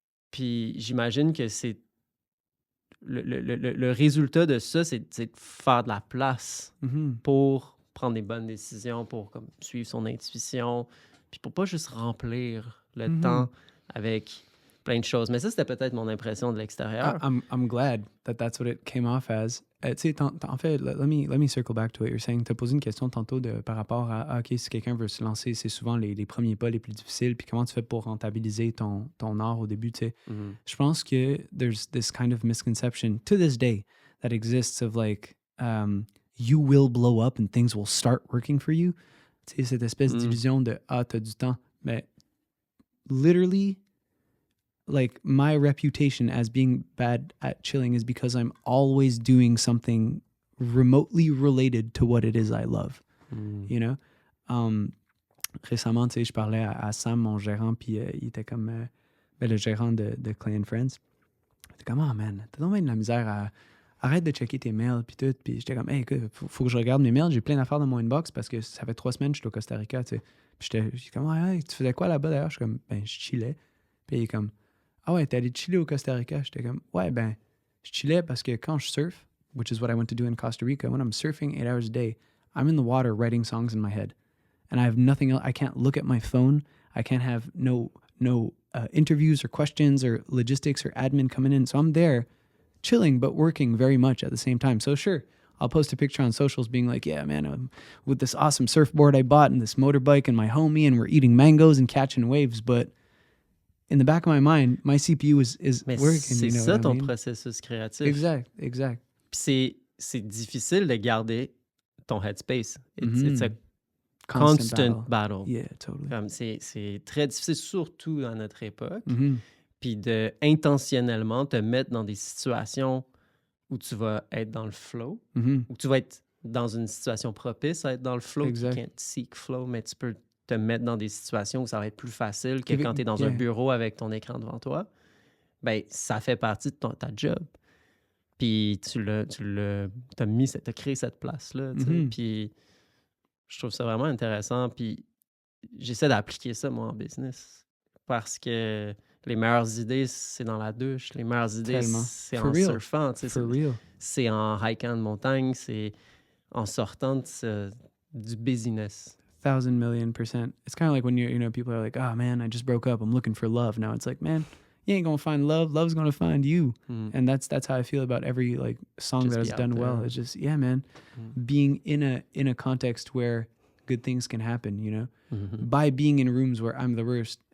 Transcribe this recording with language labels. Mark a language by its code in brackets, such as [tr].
[fr] Puis, j'imagine que c'est... Le résultat de ça, c'est de faire de la place pour prendre des bonnes décisions, pour comme, suivre son intuition, puis pour pas juste remplir le temps avec plein de choses. Mais ça, c'était peut-être mon impression de l'extérieur. [en] I'm glad that that's what it came off as. [fr] Tu sais, en fait, [en] let me circle back to what you're saying. [fr] Tu as posé une question tantôt par rapport à OK, si quelqu'un veut se lancer, c'est souvent les premiers pas les plus difficiles, puis comment tu fais pour rentabiliser ton art au début, tu sais. Je pense que [en] there's this kind of misconception to this day that exists of like, you will blow up and things will start working for you. [fr] Tu sais, cette espèce d'illusion de t'as du temps. Mais [en] literally, like my reputation as being bad at chilling is because I'm always doing something remotely related to what it is I love, you know? [fr] récemment, tu sais, je parlais à Sam, mon gérant, puis il était comme le gérant de Clay Friends. Il était comme, [en] oh man, [fr] t'as vraiment de la misère à. Arrête de checker tes mails, puis tout. Puis j'étais comme, hey, écoute, faut que je regarde mes mails. J'ai plein d'affaires dans mon inbox parce que ça fait 3 semaines que je suis au Costa Rica, tu sais. Puis j'étais comme, ouais, tu faisais quoi là-bas d'ailleurs? Je suis comme, ben, je chillais. Puis il est comme, ah ouais, t'es allé chiller au Costa Rica? J'étais comme, ouais, ben, je chillais parce que quand je surfe, [en] which is what I went to do in Costa Rica, when I'm surfing 8 hours a day, I'm in the water writing songs in my head. And I have nothing else. I can't look at my phone. I can't have no interviews or questions or logistics or admin coming in. So I'm there chilling, but working very much at the same time. So sure, I'll post a picture on socials being like, yeah, man, I'm with this awesome surfboard I bought and this motorbike and my homie, and we're eating mangoes and catching waves. But in the back of my mind, my CPU is [fr] Mais [en] working. [fr] c'est ça ton processus créatif. Exact. Puis c'est difficile de garder ton headspace. [en] It's a constant battle. Yeah, totally. [fr] C'est très difficile, surtout dans notre époque. Mm-hmm. Puis de intentionnellement te mettre dans des situations où tu vas être dans le flow, où tu vas être dans une situation propice à être dans le flow. Exact. Tu [en] can't seek flow, [fr] mais tu peux te mettre dans des situations où ça va être plus facile que quand tu es dans un bureau avec ton écran devant toi. Ben, ça fait partie de ta job. Puis t'as créé cette place-là. Puis je trouve ça vraiment intéressant. Puis j'essaie d'appliquer ça, moi, en business. Parce que les meilleures idées, c'est dans la douche. Les meilleures idées, c'est en surfant. C'est en hikant de montagne. C'est en sortant du business. 1,000,000%. [en] It's kind of like when people are like, oh man, I just broke up. I'm looking for love. Now it's like, man, you ain't gonna find love. Love's gonna find you. And that's how I feel about every like song just that is done well. It's just, yeah, man, being in a context where good things can happen, you know, by being in rooms where I'm the worst.